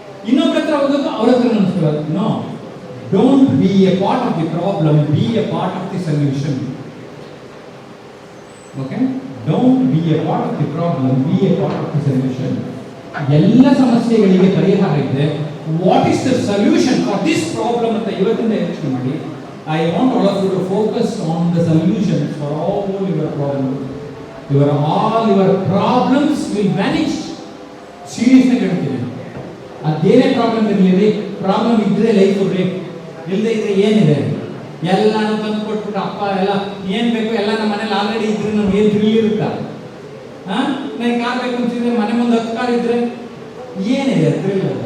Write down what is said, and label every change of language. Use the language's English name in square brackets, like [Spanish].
[Kannada] ಇನ್ನೊಬ್ರ ಹತ್ರ ಹೋಗೋದು, ಅವ್ರ ಹತ್ರ ನಮಸ್ಕಾರ. [English] No, don't be a part of the problem, be a part of the solution. Okay, don't be a part of the problem, be a part of the solution. [Kannada] ಎಲ್ಲ ಸಮಸ್ಯೆಗಳಿಗೆ ಪರಿಹಾರ ಇದೆ. [English] what is the solution for this problem [Kannada] ಅಂತ ಇವತ್ತಿಂದ ಯೋಚನೆ ಮಾಡಿ. [English] I want all of you to focus on the solutions for all your problems. All your problems will vanish. [Kannada] Seriously ಹೇಳ್ತೀನಿ. ಅದೇನೇ ಪ್ರಾಬ್ಲಮ್ ಇರಲಿ, ಪ್ರಾಬ್ಲಮ್ ಇದ್ರೆ ಲೈಫ್ ಬ್ರೇಕ್, ಇಲ್ಲದೆ ಇದ್ರೆ ಏನಿದೆ? ಎಲ್ಲಾನು ತಂದು ಕೊಟ್ಬಿಟ್ಟು ಅಪ್ಪ ಎಲ್ಲ ಏನು ಬೇಕು ಎಲ್ಲ ನಮ್ಮ ಮನೇಲಿ ಆಲ್ರೆಡಿ ಇದ್ರೆ ನಮ್ಗೆ ಏನು ಥ್ರಿಲ್ ಇರುತ್ತಾ? ನನಗೆ ಕಾರ್ ಬೇಕು ಅಂತಿದ್ರೆ ಮನೆ ಮುಂದೆ 10 ಕಾರ್ ಇದ್ರೆ ಏನಿದೆ ಥ್ರಿಲ್?